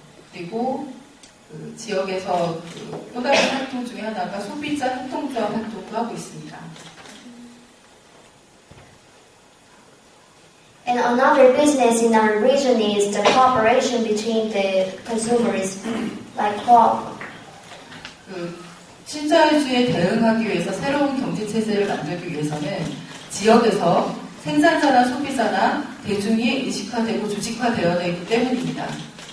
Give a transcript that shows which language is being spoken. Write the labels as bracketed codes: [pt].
[ko] 그리고 그 지역에서 또 다른 활동 중에 하나가 소비자 협동조합 활동도 하고 있습니다. [en] And another business in our region is the cooperation between the consumers, like co-op. [ko] 그 신자유주의에 대응하기 위해서 새로운 경제 체제를 만들기 위해서는 지역에서 생산자나 소비자나 대중이 의식화되고 조직화되어야 되기 때문입니다.